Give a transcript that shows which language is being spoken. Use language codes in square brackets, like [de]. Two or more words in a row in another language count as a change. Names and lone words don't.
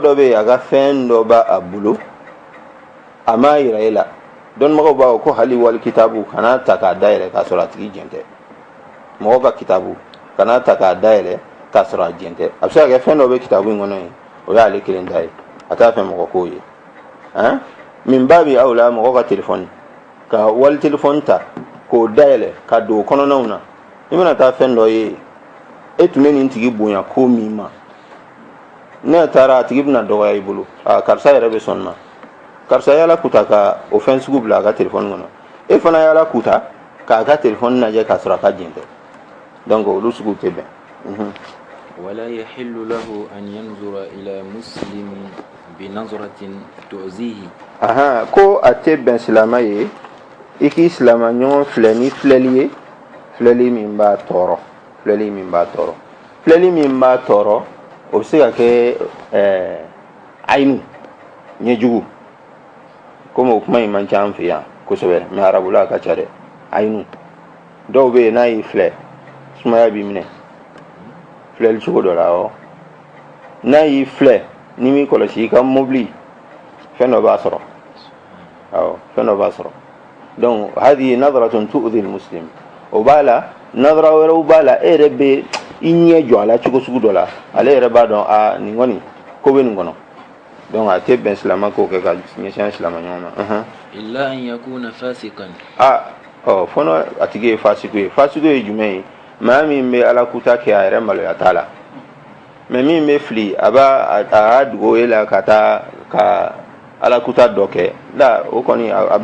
[bm] dɔ bɛ yen a ka fɛn dɔ b'a bolo a m'a yira i la dɔnnibagaw b'a fɔ ko hali wali kitabu kana ta k'a dayɛlɛ k'a sɔrɔ a tigi jɛn tɛ mɔgɔ ka kitabu kana ta k'a dayɛlɛ k'a sɔrɔ a jɛn tɛ a bɛ se ka kɛ fɛn dɔ bɛ kitabu in kɔnɔ ye o y'ale kelen ta ye a t'a fɛ mɔgɔ k'o ye min b'a bi aw la mɔgɔ ka telefɔni ka wali telefɔni ta k'o dayɛlɛ ka don o kɔnɔnaw na i mana taa fɛn dɔ ye e tun bɛ nin tigi bonya ko min ma ne taara a tigi bɛna dɔgɔya i bolo karisa yɛrɛ bɛ sɔn ma karisa yala kuta ka o fɛn sugu bila a ka telefɔni kɔnɔ e fana yala kuta k'a ka telefɔni lajɛ k'a sɔrɔ a ka jɛn tɛ donc olu sugu tɛ bɛn. [ar] ولا يحل له أن ينظر إلى مسلم بنظرة تؤذيه. [bm] ko a tɛ bɛn silama ye i k'i silama ɲɔgɔn filɛ ni filɛli ye filɛli min b'a tɔɔrɔ filɛli min b'a tɔɔrɔ filɛli min b'a tɔɔrɔ o bɛ se ka kɛ ayinu ɲɛjugu komi o kuma in man ca an fɛ yan kosɛbɛ mais arabula a ka ca dɛ ayinu dɔw bɛ yen n'a y'i filɛ sumaya b'i minɛ filɛli cogo dɔ la awɔ n'a y'i filɛ ni m'i kɔlɔsi i ka mobili fɛn dɔ b'a sɔrɔ awɔ fɛn dɔ b'a sɔrɔ donc [ar] هذه نظرة تؤذي المسلم [bm] o b'a la nadara wɛrɛw b'a la e yɛrɛ bɛ i ɲɛ jɔ a la cogo sugu dɔ la ale yɛrɛ b'a dɔn nin kɔni ko bɛ nin kɔnɔ donc a tɛ bɛn silama k'o kɛ ka ɲɛsin silama ɲɔgɔn ma. [ar] إلا أن يكون فاسقا. [bm] fɔlɔ a tigi ye fasiku ye fasiku ye jumɛn ye maa min bɛ ala kuta kɛ a yɛrɛ maloya t'a la mais min bɛ fili a b'a dogo e la ka taa ka ala kuta dɔ kɛ la o kɔni a